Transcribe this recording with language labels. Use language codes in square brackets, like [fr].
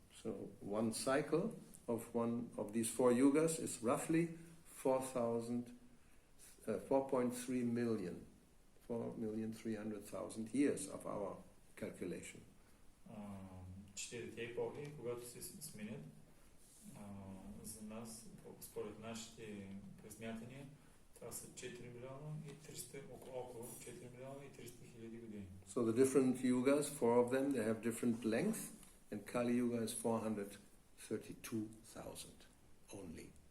[en] So one cycle of one of these four yugas is roughly 4.3 million, 4,300,000 years of our calculation. [bg] Четирите епохи, когато се сменят, за нас, според нашите пресмятания, това са 4 милиона и 300, около 4 милиона и 300 хиляди години. [en] So the different yugas, four of them, they have different length, and Kali Yuga is 432,000 only.